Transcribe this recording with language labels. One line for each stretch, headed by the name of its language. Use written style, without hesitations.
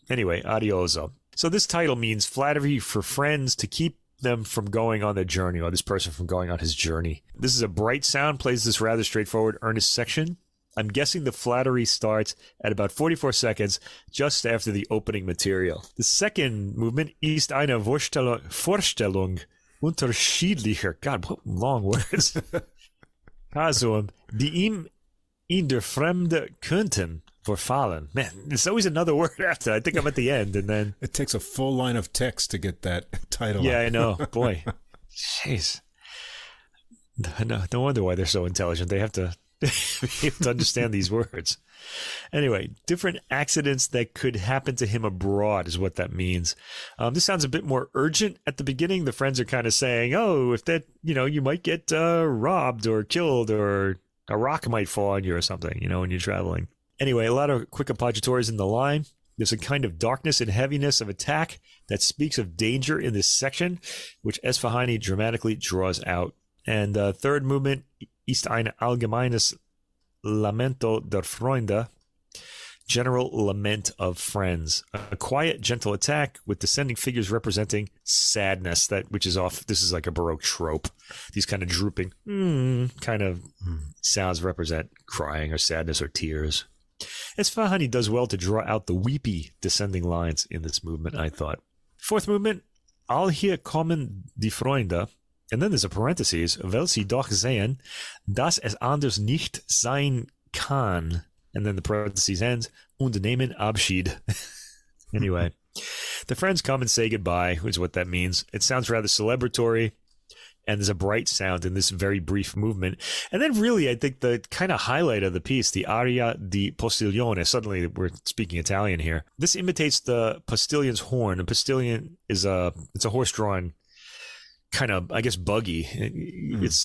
English: Anyway, adioso. So this title means flattery for friends to keep them from going on their journey, or this person from going on his journey. This is a bright sound, plays this rather straightforward, earnest section. I'm guessing the flattery starts at about 44 seconds, just after the opening material. The second movement,
German: ist eine Vorstellung unterschiedlicher,
English: God, what long words,
German: Kasum, die ihm in der Fremde könnten verfallen.
English: Man, there's always another word after. I think I'm at the end, and then it takes a full line of text to get that title. Yeah, out. I know. Boy, jeez. No wonder why they're so intelligent. They have to be able to understand these words. Anyway, different accidents that could happen to him abroad is what that means. This sounds a bit more urgent at the beginning. The friends are kind of saying, "Oh, if that, you might get robbed or killed, or a rock might fall on you or something, when you're traveling." Anyway, a lot of quick appoggiatures in the line. There's a kind of darkness and heaviness of attack that speaks of danger in this section, which Esfahani dramatically draws out. And third movement,
German: ist ein allgemeines Lamento der Freunde,
English: general lament of friends. A quiet, gentle attack with descending figures representing sadness, which is off. This is like a Baroque trope. These kind of drooping kind of sounds represent crying or sadness or tears. Esfahani does well to draw out the weepy descending lines in this movement, I thought. Fourth movement,
German: all hier kommen die Freunde,
English: and then there's a parenthesis,
German: weil sie doch sehen, dass es anders nicht sein kann.
English: And then the parentheses ends,
German: und nehmen Abschied.
English: Anyway, the friends come and say goodbye, is what that means. It sounds rather celebratory, and there's a bright sound in this very brief movement. And then really, I think the kind of highlight of the piece, the aria di postilione, suddenly we're speaking Italian here. This imitates the postillion's horn. A postilion is it's a horse-drawn kind of, I guess, buggy.